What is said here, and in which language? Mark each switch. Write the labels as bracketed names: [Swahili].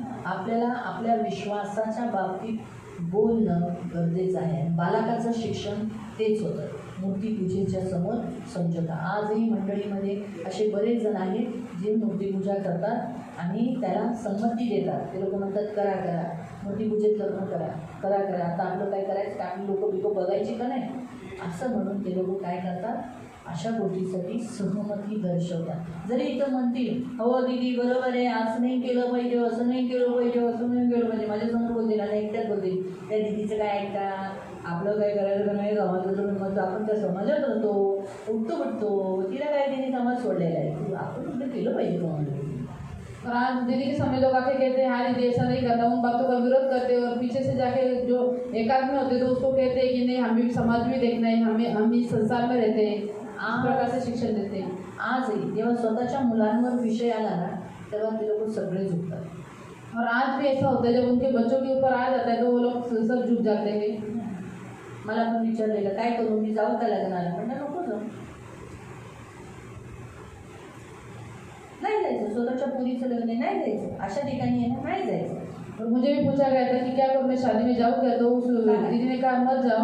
[Marathi] आपल्याला आपल्या विश्वासाच्या बाबतीत बोलणं गरजेचं आहे. बालकाचं शिक्षण तेच होतं, मूर्तीपूजेच्या समोर समझोता. आजही मंडळीमध्ये असे बरेच जण आहेत जे मूर्तीपूजा करतात आणि त्याला संमती देतात. ते लोक म्हणतात करा करा, मूर्तीपूजेत लग्न करा करा करा, आता आपलं काय करायचं का, आपली लोकं बिको बघायची का नाही असं म्हणून ते लोक काय करतात, अशा गोष्टीसाठी सहमती दर्शवतात. जरी इथं म्हणतील हो दीदी बरोबर आहे, असं नाही केलं पाहिजे, असं नाही केलं पाहिजे, असं नाही केलं पाहिजे, माझ्यासमोर बोलतील आणि एकट्यात बोलतील त्या दीदीचं काय ऐका, आपलं काय करायचं का नाही, समाजाचं मग आपण त्या समाजात राहतो, उठतो उठतो, तिला काय तिने समाज सोडलेला आहे, आपण कुठं केलं पाहिजे तुम्हाला. [Hindi] और आज दीदी के सामने लोग आके कहते हैं हाँ दीदी ऐसा नहीं करना, उन बातों का विरोध करते हैं और पीछे से जाके जो एकांत में होते तो उसको कहते हैं कि नहीं हमें भी समाज में देखना है, हम भी संसार में रहते हैं. इस प्रकार से शिक्षण देते हैं. [Marathi] आजही जेव्हा स्वतःच्या मुलांवर विषय आला ना तेव्हा ते लोक सगळे झुकतात. [Hindi] और आज भी ऐसा होता है जब उनके बच्चों के ऊपर आ जाता है तो वो लोग सब झुक जाते हैं. [Marathi] मला पण विचारलेलं काय करू, मी जाऊ का लग्नाला, म्हणलं नको जाऊ, नाही जायचं. स्वतःच्या मुलीचं लग्न आहे, नाही जायचं. अशा ठिकाणी आहे ना नाही जायचं. [Hindi] और मुझे भी पूछा गया था कि क्या करूँ मैं शादी में जाऊँ क्या, तो उस दीदी ने कहा मत जाओ.